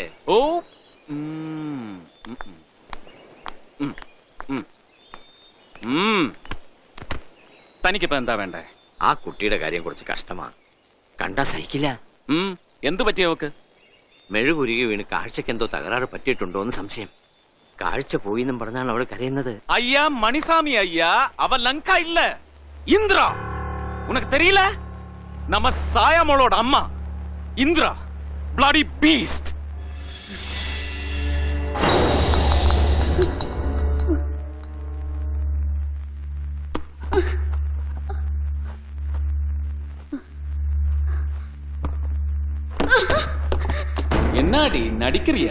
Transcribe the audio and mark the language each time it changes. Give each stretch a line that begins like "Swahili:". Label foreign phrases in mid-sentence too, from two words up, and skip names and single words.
Malayalam: ഓ തനിക്കിപ്പോ എന്താ വേണ്ടേ? ആ കുട്ടിയുടെ കാര്യം കുറച്ച് കഷ്ടമാ. കണ്ടാ സഹിക്കില്ല. എന്തു പറ്റിയവക്ക്? മെഴുകുരുകി വീണ് കാഴ്ചക്ക് എന്തോ തകരാറ് പറ്റിയിട്ടുണ്ടോ എന്ന് സംശയം. കാഴ്ച പോയിന്നും പറഞ്ഞാണ് അവൾ കരയുന്നത്.
Tamil: ஐயா மணிசாமி ஐயா, அவ லங்கா இல்ல, இந்திரா. உனக்கு தெரியல? நம்ம சாயமோளோட அம்மா இந்திரா,
English: bloody beast.
Tamil: என்னடி நடிக்கிறியா?